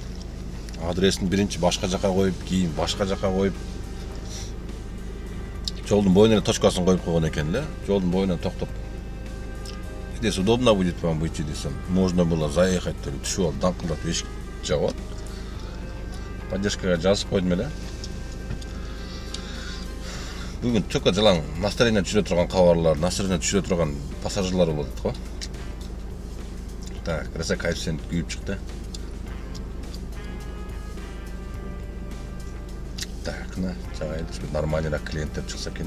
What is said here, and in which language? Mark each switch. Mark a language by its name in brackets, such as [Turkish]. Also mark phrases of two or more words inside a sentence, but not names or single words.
[Kyrgyz] Адресин биринчи башка жака коюп, кийин башка жака коюп. Жолдун боюна точкасын коюп койгон экен да. Жолдун боюнан токтоп. [Russian] Здесь удобно будет вам выйти десем. Можно было заехать, [Kyrgyz] түшүп алып даңкылдап эшик жабат. Поддержкага жазып койдум эле. Бүгүн чөкө жалаң настроение түшүрө турган кабарлар, настроение түшүрө турган пассажирлар болот го. Так, краса коэффициент күйүп чыкты. Так, жайып нормальныйраак клиенттер чыкса экен.